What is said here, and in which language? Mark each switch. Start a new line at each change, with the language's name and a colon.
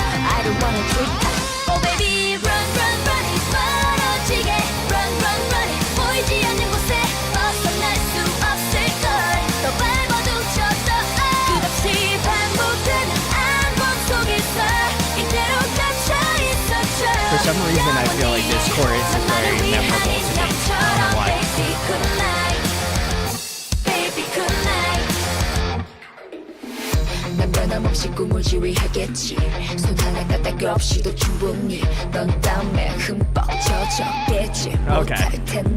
English: I don't wanna drink Oh baby run run run it
Korean: 멀어지게
English: run run run it
Korean: 보이지 않는 곳에 벗어날 수 없을걸 더 밟아도 젖어 끝없이 반복되는 안본 속에서 이대로 갇혀있었죠
English: For some reason, I feel like this chorus is very memorable to me. I don't know why. Baby good night Baby good night
Korean: 난 변함없이 꿈을 지휘하겠지 손 하나 까딱 없이도 충분히 넌 땀에 흠뻑 젖었겠지 못할 텐데